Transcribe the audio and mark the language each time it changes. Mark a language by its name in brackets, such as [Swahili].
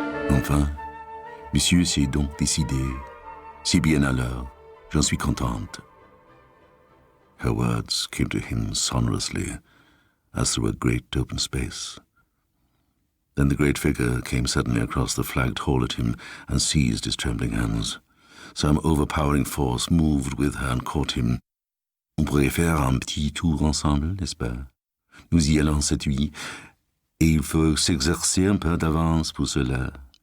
[French] Enfin, monsieur s'est donc décidé. C'est bien alors. J'en suis contente. [English] Her words came to him sonorously, as through a great open space. Then the great figure came suddenly across the flagged hall at him and seized his trembling hands. Some overpowering force moved with her and caught him. [French] On pourrait faire un petit tour ensemble, n'est-ce pas? Nous y allons cette nuit, et il faut s'exercer un peu d'avance pour cela.